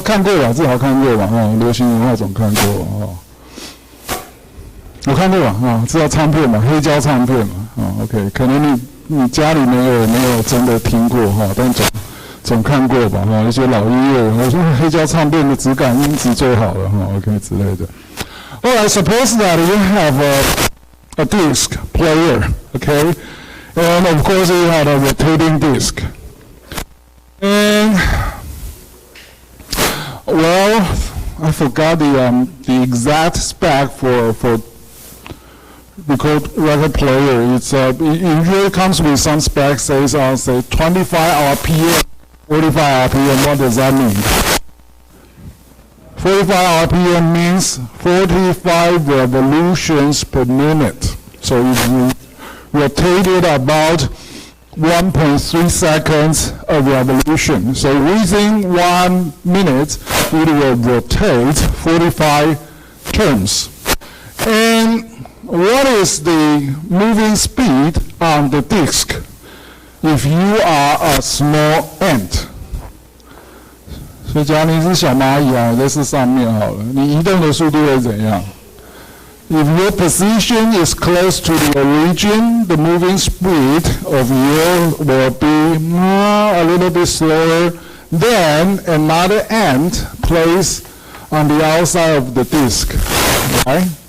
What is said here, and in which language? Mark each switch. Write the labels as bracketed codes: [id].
[zh] 看过吧，至少看过吧，流行文化总看过我看过吧，知道唱片嘛，黑胶唱片嘛，OK， 可能你家里没有真的听过但总看过吧，一些老音乐，我说黑胶唱片的质感音质最好了，OK 之类的。 [en] Alright, suppose that you have a disc player, okay? And of course you have a rotating disc. And well, I forgot the exact spec for record player. It usually comes with some specs say 25 RPM, 45 RPM. What does that mean? 45 RPM means 45 revolutions per minute. So if you rotate it about 1.3 seconds a revolution. So within 1 minute, it will rotate 45 turns. And what is the moving speed on the disk if you are a small ant? [zh] 所以假如你是小蚂蚁啊，在是上面好了，你移动的速度会怎样？ [en] If your position is close to the origin, the moving speed of you will be a little bit slower than another ant placed on the outside of the disk, right?